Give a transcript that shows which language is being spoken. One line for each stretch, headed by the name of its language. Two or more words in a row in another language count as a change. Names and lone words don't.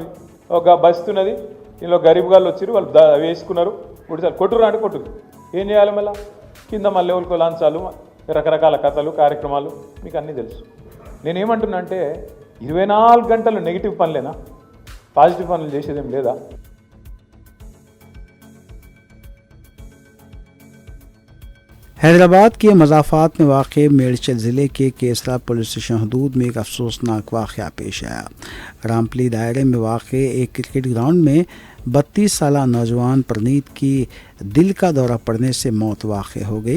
Telugu: ఒక బస్తున్నది, ఇందులో గరీబుగాళ్ళు వచ్చి వాళ్ళు వేసుకున్నారు, ఉడిసారు. కొట్టుర్రా అంటే కొట్టుర్రి. ఏం చేయాలి మళ్ళీ? కింద మళ్ళీ ఎవరికో లాంచాలు, రకరకాల కథలు కార్యక్రమాలు మీకు అన్నీ తెలుసు. నేనేమంటున్నా అంటే 24 గంటలు నెగిటివ్ పనులేనా? పాజిటివ్ పనులు చేసేదేం లేదా?
Urdu: حیدرآباد کے مضافات میں واقع میڈچل ضلع کے کیسرا پولیس اسٹیشن حدود میں ایک افسوسناک واقعہ پیش آیا۔ رامپلی دائرے میں واقع ایک کرکٹ گراؤنڈ میں 32 سالہ نوجوان پرنیت کی دل کا دورہ پڑنے سے موت واقع ہو گئی۔